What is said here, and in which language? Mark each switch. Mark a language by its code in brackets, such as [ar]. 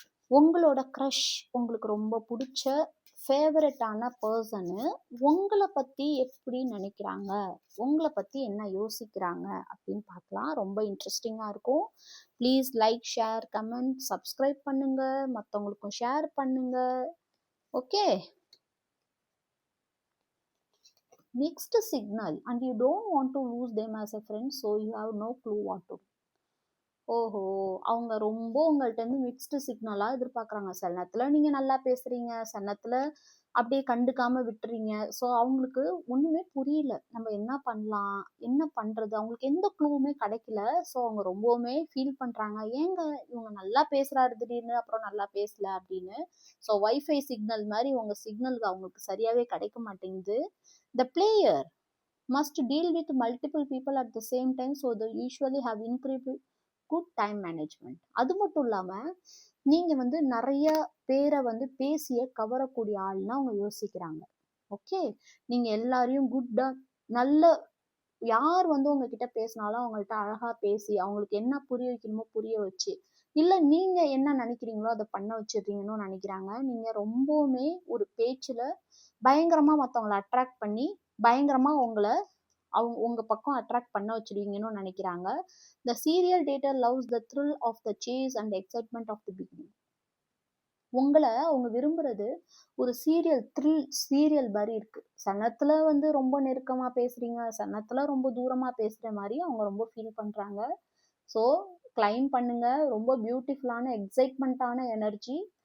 [ta] உங்களோட க்ரஷ், உங்களுக்கு ரொம்ப பிடிச்ச ஃபேவரட்டான பர்சனு உங்களை பற்றி எப்படி நினைக்கிறாங்க, உங்களை பற்றி என்ன யோசிக்கிறாங்க அப்படின்னு பார்க்கலாம். ரொம்ப இன்ட்ரெஸ்டிங்காக இருக்கும். Please like, share, comment, subscribe பண்ணுங்க, மற்றவங்களுக்கும் ஷேர் பண்ணுங்க. [en] Okay, mixed signal and you don't want to lose them as a friend, so you have no clue what to do. [ta] ஓஹோ, அவங்க ரொம்ப உங்கள்கிட்ட இருந்து மிக்ஸ்டு சிக்னலா எதிர்பார்க்குறாங்க. சில நேரத்துல நீங்க நல்லா பேசுறீங்க, சில நேரத்துல அப்படியே கண்டுக்காம விட்டுறீங்க. ஸோ அவங்களுக்கு ஒண்ணுமே புரியல, நம்ம என்ன பண்ணலாம், என்ன பண்றது, அவங்களுக்கு எந்த க்ளூவுமே கிடைக்கல. ஸோ அவங்க ரொம்பவுமே ஃபீல் பண்றாங்க, ஏங்க இவங்க நல்லா பேசுறாரு திடீர்னு அப்புறம் நல்லா பேசல அப்படின்னு. ஸோ வைஃபை சிக்னல் மாதிரி உங்க சிக்னலுக்கு அவங்களுக்கு சரியாவே கிடைக்க மாட்டேங்குது. [en] The player must deal with multiple people at the same time, so they usually have incredible good time management. [ta] அது மட்டும் இல்லாம நீங்க நிறைய பேரை பேசிய கவரக்கூடிய ஆள்னா அவங்க யோசிக்கிறாங்க. ஓகே, நீங்க எல்லாரையும் குட்டா நல்ல யார் உங்ககிட்ட பேசினாலும் அவங்கள்ட்ட அழகா பேசி அவங்களுக்கு என்ன புரிய வைக்கணுமோ புரிய வச்சு, இல்ல நீங்க என்ன நினைக்கிறீங்களோ அதை பண்ண வச்சிடுறீங்கன்னு நினைக்கிறாங்க. நீங்க ரொம்பவுமே ஒரு பேச்சுல பயங்கரமா மற்றவங்களை அட்ராக்ட் பண்ணி பயங்கரமா உங்க பக்கம் அட்ராக்ட் பண்ண வச்சிருவீங்கன்னு நினைக்கிறாங்க. [en] The serial dater loves the thrill of the chase and excitement of the beginning. [ta] உங்களை அவங்க விரும்புறது ஒரு சீரியல் மாதிரி இருக்கு. சனத்துல ரொம்ப நெருக்கமா பேசுறீங்க, சனத்துல ரொம்ப தூரமா பேசுற மாதிரி அவங்க ரொம்ப ஃபீல் பண்றாங்க. ஸோ கிளைம் பண்ணுங்க, ரொம்ப பியூட்டிஃபுல்லான எக்ஸைட்மெண்ட்டான எனர்ஜி.